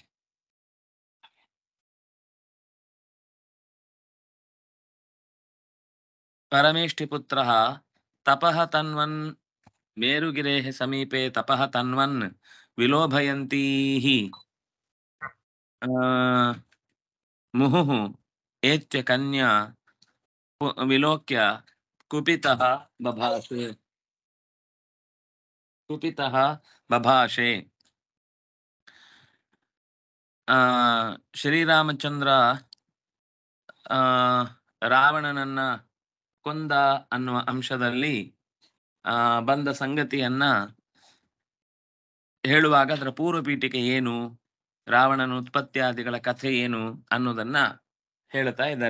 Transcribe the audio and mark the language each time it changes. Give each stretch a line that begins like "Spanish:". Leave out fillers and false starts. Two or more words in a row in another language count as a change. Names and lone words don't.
Sanskrit: परमेष्ठिपुत्रः तपः तन्वन् मेरुगिरेः समीपे तपः तन्वन् विलोभयन्तीः मुहुः एत्य कन्या विलोक्य कुपितः
Kannada: बभाषे ಶ್ರೀರಾಮಚಂದ್ರ ರಾವಣನನ್ನ ಕೊಂದ ಅನ್ನುವ ಅಂಶದಲ್ಲಿ ಬಂದ ಸಂಗತಿಯನ್ನ ಹೇಳುವಾಗ ಅದರ ಪೂರ್ವ ಪೀಠಿಕೆ ಏನು, ರಾವಣನ ಉತ್ಪತ್ತಿಯಾದಿಗಳ ಕಥೆ ಏನು ಅನ್ನೋದನ್ನ ಹೇಳ್ತಾ ಇದ್ದಾರೆ.